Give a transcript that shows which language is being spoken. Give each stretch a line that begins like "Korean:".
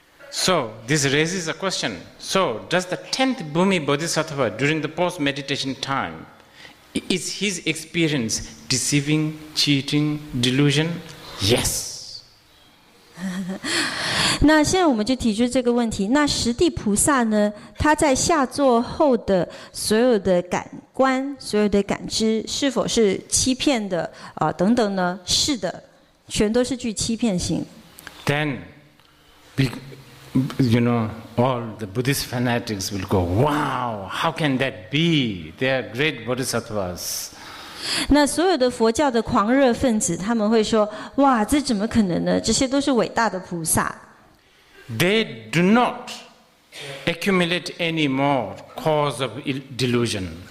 English: So this raises a question. So does the 10th Bhumi Bodhisattva during the post-meditation time, is his experience deceiving, cheating, delusion? Yes.
Chinese: 那现在我们就提出这个问题：那十地菩萨呢？他在下座后的所有的感官、所有的感知，是否是欺骗的等等呢？是的，全都是具欺骗性。
English: Then, you know, all the Buddhist fanatics will go, "Wow, how can that be? They are great bodhisattvas."
Chinese: 那所有的佛教的狂热分子，他们会说：哇，这怎么可能呢？这些都是伟大的菩萨。
English: They do not accumulate any more cause of delusion.